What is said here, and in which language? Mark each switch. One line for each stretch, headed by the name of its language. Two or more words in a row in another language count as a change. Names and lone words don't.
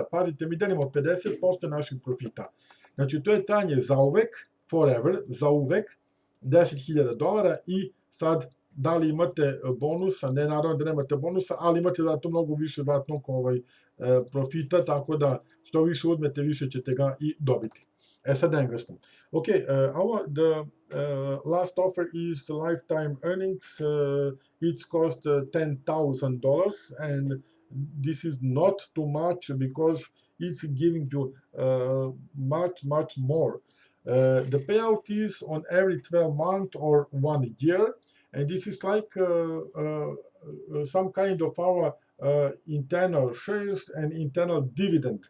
Serbian: Pazite, mi delimo 50% naših profita. Znači, to je trajanje zauvek, forever, zauvek, $10.000 i sad da li imate bonusa, ne naravno da nemate bonusa, ali imate zato mnogo više zlatnog profita, tako da što više uzmete, više ćete ga i dobiti. Sad na engleskom.
English: Okay, the last offer is lifetime earnings. It's cost $10,000, and this is not too much because it's giving you much more. The payout is on every 12 months or 1 year, and this is like some kind of our internal shares and internal dividend.